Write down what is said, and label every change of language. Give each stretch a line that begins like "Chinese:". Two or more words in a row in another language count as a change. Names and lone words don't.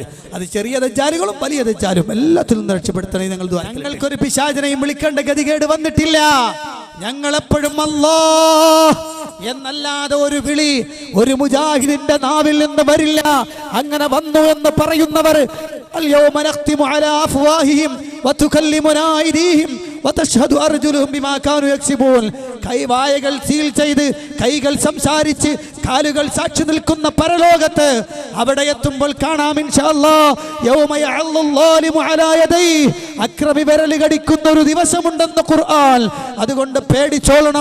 Malayalam: അത് ചെറിയ ദജ്ജാലുകളും വലിയ ദജ്ജാലും എല്ലാത്തിൽ നിന്നും രക്ഷപ്പെടുത്തണേ നിങ്ങൾ. ഞങ്ങൾക്കൊരു പിശാചിനെയും വിളിക്കേണ്ട ഗതികേട് വന്നിട്ടില്ല. ഞങ്ങളെപ്പോഴും അല്ലാഹ് എന്നല്ലാതെ ഒരു വിളി ഒരു മുജാഹിദിന്റെ നാവിൽ നിന്ന് വരില്ല. അങ്ങനെ വന്നു എന്ന് പറയുന്നവർ
Arabic: اليوم نختم على أفواههم وتكلمنا أيديهم وتشهد أرجلهم بما كانوا يكسبون.
Malayalam: കൈവായകൾ സീൽ ചെയ്ത്, കൈകൾ സംസാരിച്ച്, കാലുകൾ സാക്ഷി നിൽക്കുന്ന പരലോകത്ത് അവിടെ എത്തുമ്പോൾ കാണാം
Arabic: إن شاء الله يوم يعض الظالم على يديه.
Malayalam: അക്രമി വിരൽ കടിക്കുന്ന ഒരു ദിവസമുണ്ടെന്ന് ഖുർആൻ. അതുകൊണ്ട് പേടിച്ചോളണം.